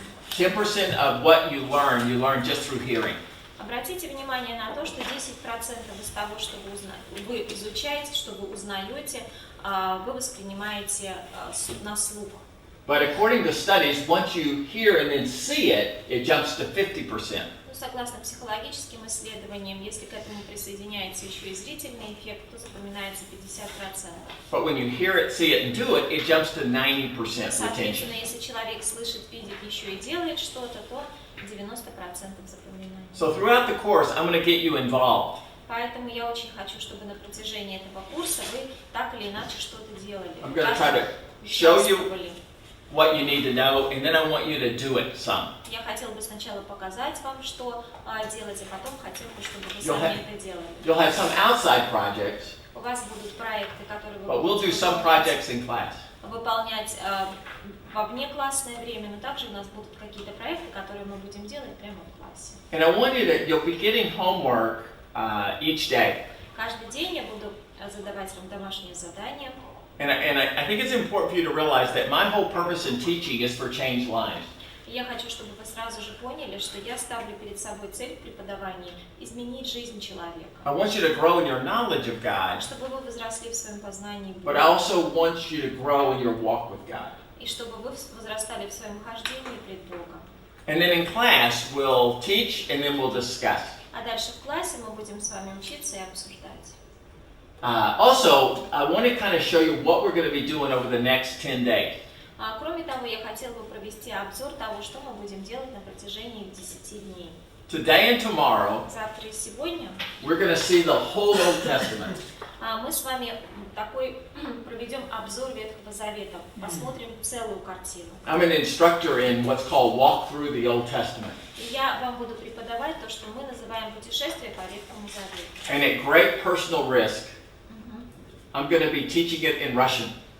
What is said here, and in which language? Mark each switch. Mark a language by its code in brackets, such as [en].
[en] 10% of what you learn just through hearing. [ru] Обратите внимание на то, что 10% из того, что вы изучаете, что вы узнаете, вы воспринимаете на слух. [en] But according to studies, once you hear and then see it, it jumps to 50%. [ru] Согласно психологическим исследованиям, если к этому присоединяется еще и зрительный эффект, то запоминается 50%. [en] But when you hear it, see it, and do it, it jumps to 90% retention. [ru] Соответственно, если человек слышит, видит еще и делает что-то, то 90% запоминается. [en] So throughout the course, I'm going to get you involved. [ru] Поэтому я очень хочу, чтобы на протяжении этого курса вы так или иначе что-то делали. [en] I'm going to try to show you what you need to know, and then I want you to do it some. [ru] Я хотела бы сначала показать вам, что делать, а потом хотела бы, чтобы вы сами это делали. [en] You'll have some outside projects, [ru] У вас будут проекты, которые вы [en] but we'll do some projects in class. [ru] выполнять во внеклассное время, но также у нас будут какие-то проекты, которые мы будем делать прямо в классе. [en] And I want you to, you'll be getting homework each day. [ru] Каждый день я буду задавать вам домашние задания. [en] And I think it's important for you to realize that my whole purpose in teaching is for changed lives. [ru] Я хочу, чтобы вы сразу же поняли, что я ставлю перед собой цель в преподавании – изменить жизнь человека. [en] I want you to grow in your knowledge of God, [ru] Чтобы вы возросли в своем познании [en] but [ru] Бога. [en] I also want you to grow in your walk with God. [ru] И чтобы вы возрастали в своем хождении пред Богом. [en] And then in class, we'll teach and then we'll discuss. [ru] А дальше в классе мы будем с вами учиться и обсуждать. [en] Also, I want to kind of show you what we're going to be doing over the next 10 days. [ru] Кроме того, я хотела бы провести обзор того, что мы будем делать на протяжении 10 дней. [en] Today and tomorrow, [ru] Завтра и сегодня [en] we're going to see the whole Old Testament. [ru] мы с вами такой проведем обзор Ветхого Завета, посмотрим целую картину. [en] I'm an instructor in what's called Walk Through the Old Testament. [ru] И я вам буду преподавать то, что мы называем путешествие по Ветхому Завету. [en] And at great personal risk, I'm going to be teaching it in Russian.